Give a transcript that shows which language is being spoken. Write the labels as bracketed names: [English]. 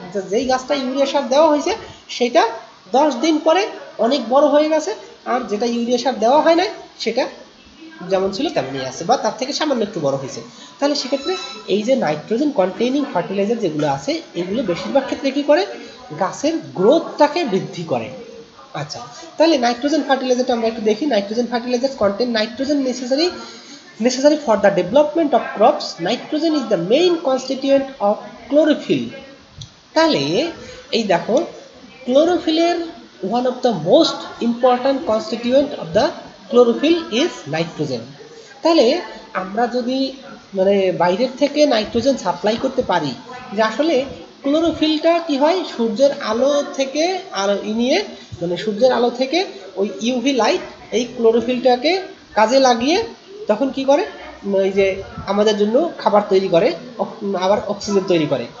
[Bangla] যেই গাছটা ইউরিয়া সার দেওয়া হয়েছে সেটা 10 দিন পরে অনেক বড় হয়ে গেছে, আর যেটা ইউরিয়া সার দেওয়া হয় না সেটা যেমন ছিল তেমনই আছে বা তার থেকে সামান্য একটু বড় হয়েছে। তাহলে সেক্ষেত্রে এই যে নাইট্রোজেন কন্টেইনিং ফার্টিলাইজার যেগুলো আছে, এগুলো বেশিরভাগ ক্ষেত্রে কী করে গাছের গ্রোথটাকে বৃদ্ধি করে। আচ্ছা, তাহলে নাইট্রোজেন ফার্টিলাইজারটা আমরা একটু দেখি। [English] Nitrogen fertiliser contain nitrogen necessary for the development of crops. Nitrogen is the main constituent of chlorophyll. [Bangla] তাহলে এই দেখো, ক্লোরোফিলের [English] One of the most important constituent of the chlorophyll is nitrogen. [Bangla] তাহলে আমরা যদি মানে বাইরের থেকে নাইট্রোজেন সাপ্লাই করতে পারি, যে আসলে ক্লোরোফিলটা কি হয় সূর্যের আলো থেকে নিয়ে মানে সূর্যের আলো থেকে ওই ইউভি লাইট এই ক্লোরোফিলটাকে কাজে লাগিয়ে তখন কি করে এই যে আমাদের জন্য খাবার তৈরি করে, আবার অক্সিজেন তৈরি করে।